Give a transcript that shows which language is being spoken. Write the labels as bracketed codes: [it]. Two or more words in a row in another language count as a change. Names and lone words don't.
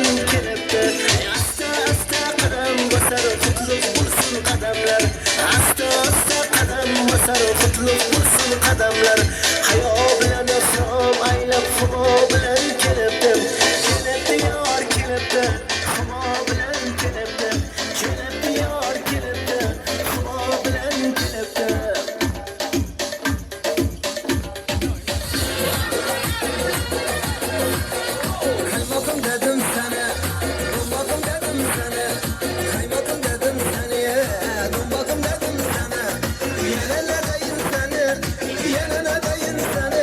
[uz] kelibdi asta asta qadam bosar qutlug' bo'lsin qadamlar asta asta qadam bosar qutlug' bo'lsin qadamlar hayo bilan ifrom aylab havo bilan kelibdi kelibdi yor kelibdi havo bilan kelibdi kelibdi yor kelibdi havo bilan kelibdi [tr] Kaymakam dedim sana, dumbakam dedim sana. Kaymakam dedim sana, dumbakam dedim sana. Yana ne deyin sana, yana ne deyin sana.